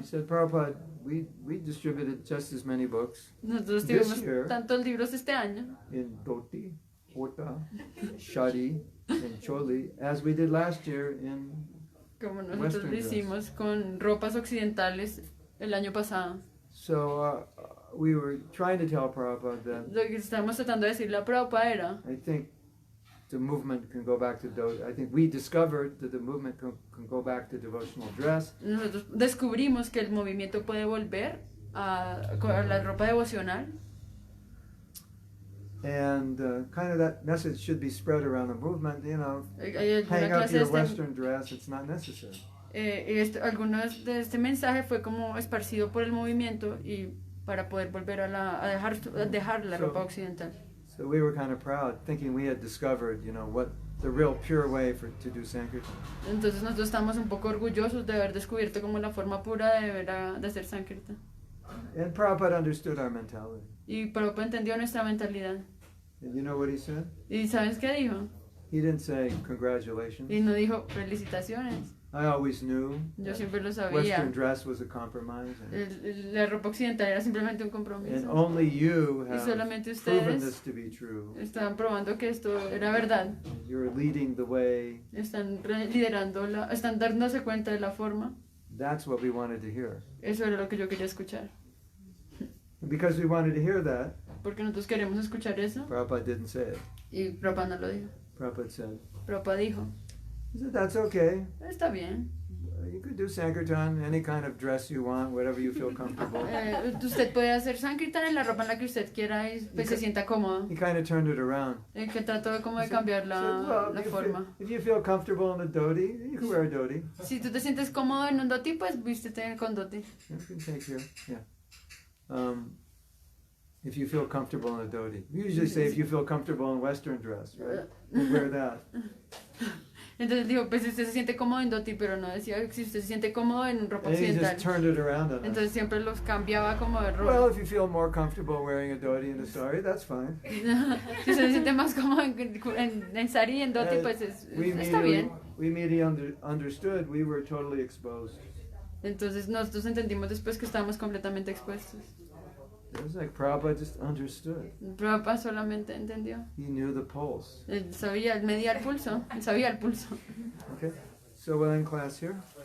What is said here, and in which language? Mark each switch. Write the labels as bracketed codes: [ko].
[en] He said, Prabhupada, we distributed just as many books [es] Nosotros [en] This [es] tuvimos [en] year- [es] tantos libros este año, [en] in dhoti, kurta, shadi, and choli as we did last year in [es] como nosotros [en] Western [es] lo [en] dress. [es] hicimos con ropas occidentales el año pasado. [en] So we were trying to tell Prabhupada that [es] Lo que estamos tratando de decirle a Prabhupada era, [en] I think the movement can go back to I think we discovered that the movement can go back to devotional dress. [es] nosotros descubrimos que el movimiento puede volver a la ropa devocional, [en] And kind of that message should be spread around the movement, you know, [es] hay alguna [en] hang up [es] clase de [en] your Western dress, it's not necessary. [es] algunos de este mensaje fue como esparcido por el movimiento y para poder volver a dejar la ropa occidental. [en] So we were kind of proud, thinking we had discovered, you know, what the real pure way to do Sankirtan. [es] Entonces nosotros estamos un poco orgullosos de haber descubierto como la forma pura de hacer Sankirtan. [en] And Prabhupada understood our mentality. [es] Y Prabhupada entendió nuestra mentalidad. [en] And you know what he said? [es] ¿Y sabes qué dijo? [en] He didn't say congratulations. [es] Y no dijo felicitaciones. [en] I always knew [es] Yo [en] that [es] siempre lo sabía. [en] Western dress was a compromise. [es] La ropa occidental era simplemente un [en] And [es] compromiso. [en] only you [es] Y [en] have [es] solamente [en] proven [es] ustedes [en] this to be true. [es] están probando que esto era verdad. [en] You're leading the way. [es] Están liderando, están dándose cuenta de la forma. [en] That's what we wanted to hear. [es] Eso era lo que yo quería escuchar. [en] And because we wanted to hear that, [es] Porque nosotros queremos escuchar eso. [en] Prabhupada didn't say it. [es] Y Prabhupada no lo dijo. [en] Prabhupada said, [es] Prabhupada dijo, [en] he said, that's okay. [es] está bien. [en] You could do Sankirtan, any kind of dress you want, whatever you feel comfortable. [es] Usted puede hacer Sankirtan en la ropa en la que usted quiera y pues, se sienta cómodo. [en] He kind of turned it around. [es] Que trató de como de cambiar [en] He said, well, [es] la forma. [en] if you feel comfortable in a dhoti, you can wear a dhoti. [es] Si tú te sientes cómodo en un dhoti, pues vístete con dhoti. [en] You can take your, yeah. If you feel comfortable in a dhoti. We usually say if you feel comfortable in Western dress, right? You wear that. [es] Entonces digo, pues si usted se siente cómodo en dhoti, pero no decía si usted se siente cómodo en ropa [en] And he [es] occidental. [en] just turned it around on us. [es] Entonces siempre los cambiaba como de ropa. [en] Well, if you feel more comfortable wearing a dhoti and a sari, that's fine. [es] Si usted se siente más cómodo en sari y en dhoti, pues está bien. [en] We immediately understood we were totally exposed. [es] Entonces nosotros entendimos después que estábamos completamente expuestos. [en] It was like Prabhupada just understood. [es] Prabhupada solamente entendió. [en] He knew the pulse. [es] Él sabía, él medía el pulso, él sabía el pulso. [en] Okay, so we'll end class here.